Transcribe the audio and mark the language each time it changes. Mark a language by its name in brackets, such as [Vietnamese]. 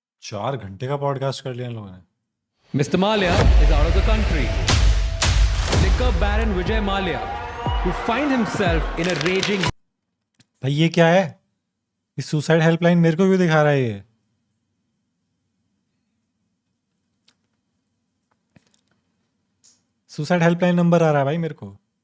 [Hindi] चार घंटे का पॉडकास्ट कर लिया इन लोगों ने। [English] Mr. Malia is out of the country. Liquor Baron Vijay Malia, who finds himself in a raging. [Hindi] भाई ये क्या है? इस सुसाइड हेल्पलाइन मेरे को भी दिखा रहा है ये। सुसाइड हेल्पलाइन नंबर आ रहा है भाई मेरे को।